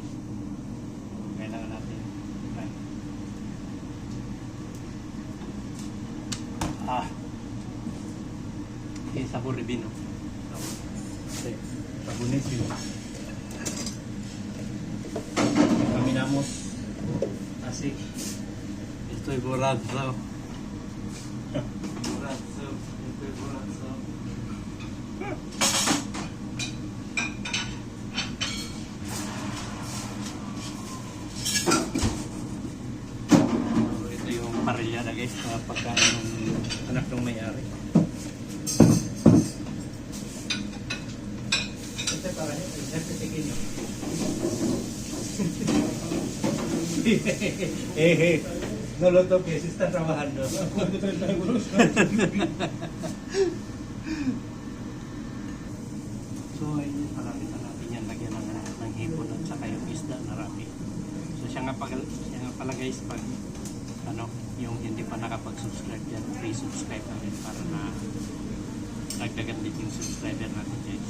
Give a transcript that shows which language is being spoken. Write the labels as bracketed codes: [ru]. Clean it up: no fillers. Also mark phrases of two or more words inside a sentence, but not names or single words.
[tl] So kailangan natin try. [es] Sabor de vino. Sí. Está buenísimo. Caminamos así. Estoy borracho. Borracho. Estoy borracho. [tl] Ito yung parelyada guys, pagkain ng anak ng may-ari. [es] Este para el jefe pequeño. No lo toques, está trabajando. [tl] So ayun, marami na natin yan. Lagyan ng hipon at saka yung isda na rami. So siya nga pala guys, pag ano, yung hindi pa nakapag-subscribe yan, [en] please subscribe [tl] natin para na nagdagan din yung subscriber natin guys.